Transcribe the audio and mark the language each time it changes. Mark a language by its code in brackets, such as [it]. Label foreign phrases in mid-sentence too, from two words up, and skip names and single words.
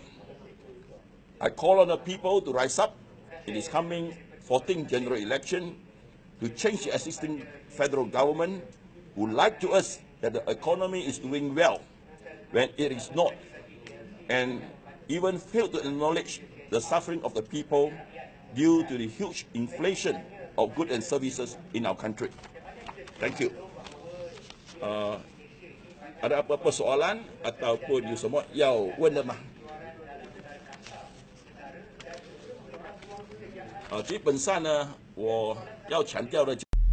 [en] I call on the people to rise up in this coming 14th general election to change the existing federal government, who lied to us that the economy is doing well when it is not, and even failed to acknowledge the suffering of the people due to the huge inflation of goods and services in our country. Thank you. [ms] Ada apa-apa soalan ataupun you semua [zh] 要问的吗？基本上呢，我要强调的。